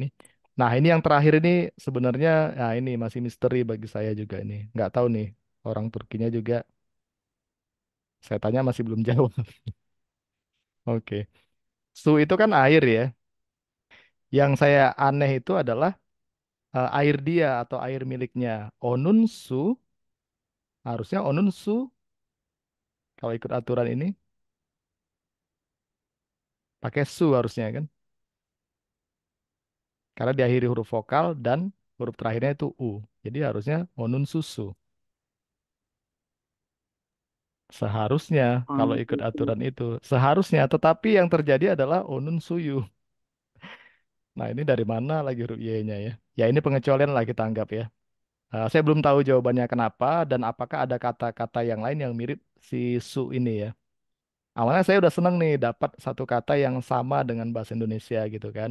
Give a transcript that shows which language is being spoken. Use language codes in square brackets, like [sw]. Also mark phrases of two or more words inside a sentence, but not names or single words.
[id] Nah, ini yang terakhir ini sebenarnya nah ini masih misteri bagi saya juga ini. Nggak tahu nih orang Turkinya juga saya tanya masih belum jawab. Oke. Su itu kan air ya. Yang saya aneh itu adalah air dia atau air miliknya. [tr] Onun su, [id] harusnya [tr] onun su [id] kalau ikut aturan ini pakai su harusnya kan. Karena diakhiri huruf vokal dan huruf terakhirnya itu u. Jadi harusnya [tr] onun susu. [id] Seharusnya kalau Hmm. ikut aturan itu. Seharusnya, tetapi yang terjadi adalah [tr] onun suyu. [id] Nah ini dari mana lagi huruf Y-nya ya? Ya ini pengecualian lah kita anggap ya. Saya belum tahu jawabannya kenapa dan apakah ada kata-kata yang lain yang mirip si su ini ya. Awalnya saya udah seneng nih dapat satu kata yang sama dengan bahasa Indonesia gitu kan.